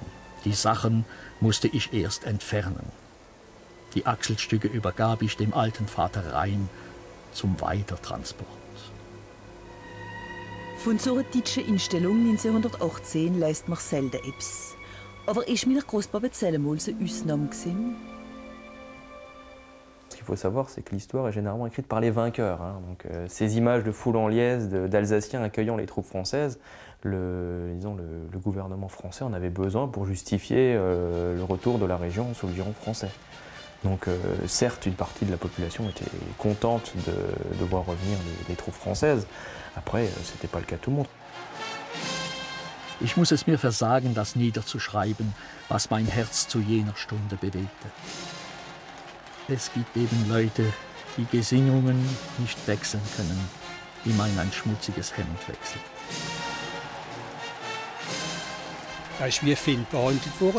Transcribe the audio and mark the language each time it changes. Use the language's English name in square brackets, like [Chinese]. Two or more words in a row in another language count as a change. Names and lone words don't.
[German] Die Sachen musste ich erst entfernen. Die Achselstücke übergab ich dem alten Vater Rhein zum Weitertransport. Von so einer deutschen Einstellung 1918 leist man selten etwas. Aber ist mein Großpapa selber so eine Ausnahme gewesen? [French] Ce qu'il faut savoir, c'est que l'histoire est généralement écrite par les vainqueurs. Donc, ces images de foule en liesse, d'Alsaciens accueillant les troupes françaises, le gouvernement français en avait besoin pour justifier le retour de la région sous le giron français. Donc certes, une partie de la population était contente de voir revenir les troupes françaises. Après, ce n'était pas le cas de tout le monde. [German] Ich muss es mir versagen, das niederzuschreiben, was mein Herz zu jener Stunde bewegte. Es gibt eben Leute, die Gesinnungen nicht wechseln können, wie man ein schmutziges Hemd wechselt. Er ist wie ein Find behandelt worden.